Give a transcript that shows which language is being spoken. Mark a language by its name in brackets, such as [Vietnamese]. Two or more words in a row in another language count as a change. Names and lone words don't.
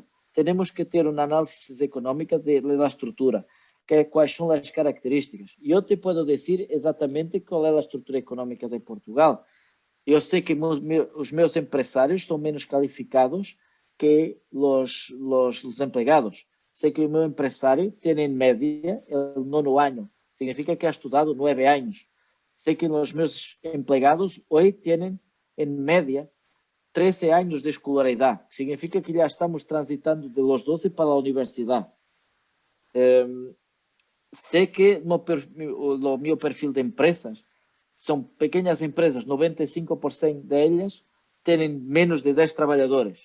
[Spanish] Tenemos que tener una análisis económica de la estructura, cuáles son las características. Yo te puedo decir exactamente cuál es la estructura económica de Portugal. Yo sé que [Portuguese] os meus [Spanish] empresarios son menos calificados que los empregados. Sé que [Portuguese] o meu [Spanish] empresario tiene en media el 9º año. Significa que ha estudiado 9 años. Sé que los [Portuguese] meus empregados [Spanish] hoy tienen en media 13 años de escolaridad. Significa que ya estamos transitando de los 12 para la universidad. Sé que [Portuguese] o meu [Spanish] perfil de empresas son pequeñas empresas, 95% de ellas tienen menos de 10 trabajadores.